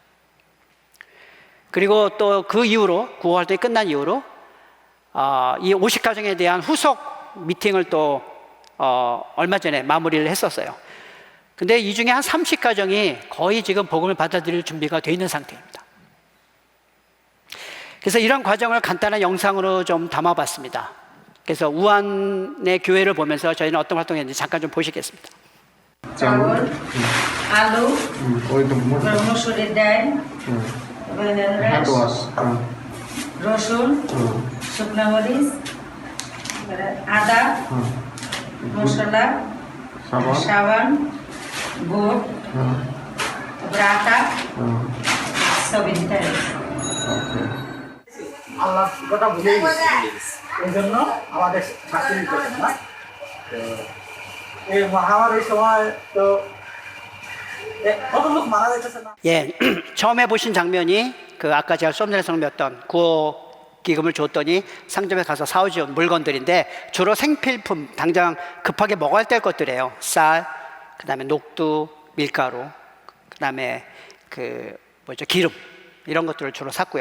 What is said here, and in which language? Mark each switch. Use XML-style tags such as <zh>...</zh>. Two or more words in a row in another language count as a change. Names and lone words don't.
<ko>그리고 또 그 이후로 구호활동이 끝난 이후로 이 50가정에 대한 후속 미팅을 또 얼마 전에 마무리를 했었어요. 근데 이 중에 한 30가정이 거의 지금 복음을 받아들일 준비가 되어 있는 상태입니다. 그래서 이런 과정을 간단한 영상으로 좀 담아봤습니다. 그래서 우한의 교회를 보면서 저희는 어떤 활동을 했는지 잠깐 좀 보시겠습니다.</ko> <hi>चावल, आलू, मसूरी दाल, रसुन, शुक्ला मरीच, आदा, मसला, साबुन, गुड़, आटा, सब इतना</hi> <bn>আল্লাহ কথা ভুলে গেছি এই জন্য আমাদের শাস্তি দিতে হবে না এই মহামারীর সময় তো কত লোক মারা যাচ্ছে না</bn> <ko>예, 처음에 보신 장면이 그 아까 제가 수업 전에 설명했던 구호 기금을 줬더니 상점에 가서 사오지 온 물건들인데 주로 생필품, 당장 급하게 먹어야 될 것들이에요. 쌀, 그다음에 녹두, 밀가루, 그다음에 기름 이런 것들을 주로 샀고요.</ko>